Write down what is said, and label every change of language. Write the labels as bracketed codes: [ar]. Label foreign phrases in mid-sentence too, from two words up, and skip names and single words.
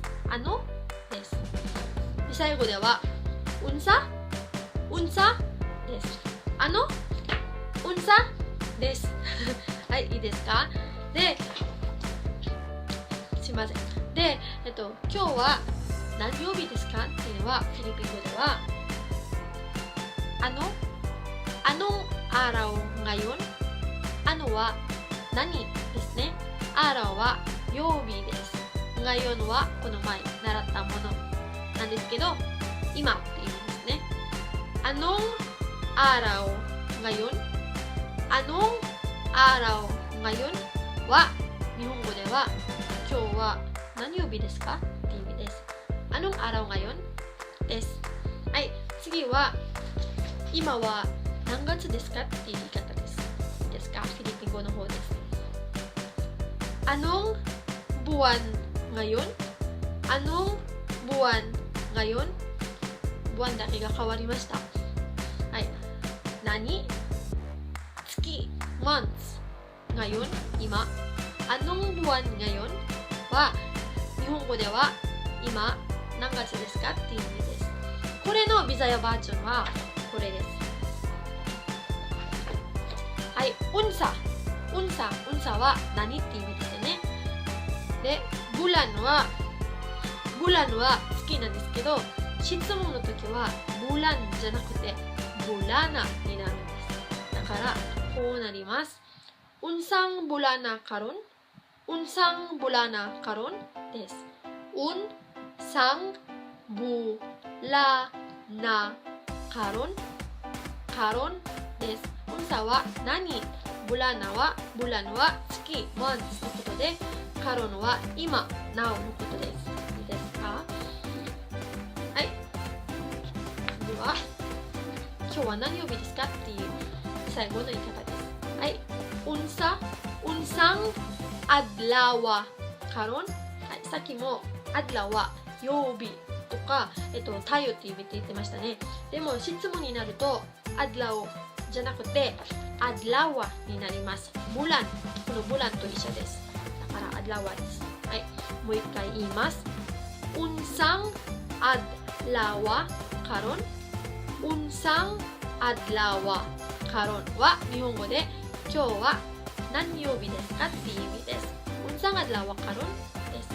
[ja] です。ビサヤ語ではunsaです。unsaですはい、いいですか。ですいません。で、今日は何曜日ですかっていうのはフィリピン語では anong [tl] araw ngayon、 [ja] は何ですね。arawは曜日です。ngayonはこの前習ったものなんですけど、今っていう意味ですね。 [tl] anong araw ngayon、 anong araw ngayon [ja] は日本語では今日は何曜日ですかっていう意味です。 [tl] anong araw ngayon [ja] です。はい、次は今は何月ですかっていう言い方です。いいですか、フィリピン語の方です。 [tl] anong buwan ngayon、 anong buwan ngayon、 [ja] buwan だけが変わりました。はい、何、月、months、ngayon、今、 [tl] anong buwan ngayon [ja] は日本語では今何月ですかっていう意味です。これのビザヤバージョンはこれです。はい、unsaは何っていう意味ですよね。で、ブランは月なんですけど、質問の時はブランじゃなくてブラナになるんです。だからこうなります。 [ceb] unsang bulana karon、 unsang bulana karon [ja] です。 [ceb] unsang bulana karon [ja] です。unsaは何、ブランは月、months のことで、カロンは今、now のことです。いいですか。はい。では、今日は何曜日ですかっていう最後の言い方です。はい。 [ceb] unsang adlaw karon、 [ja] はい、さっきも adlaw は曜日とか、太陽っていう意味って言ってましたね。でも質問になると adlawじゃなくてアドラワになります。ブラン、このブランと一緒です。だからアドラワです。はい、もう一回言います。 [ceb] unsang adlaw karon、 unsang adlaw karon [ja] は日本語で今日は何曜日ですかっていう意味です。 [ceb] unsang adlaw karon [ja] です。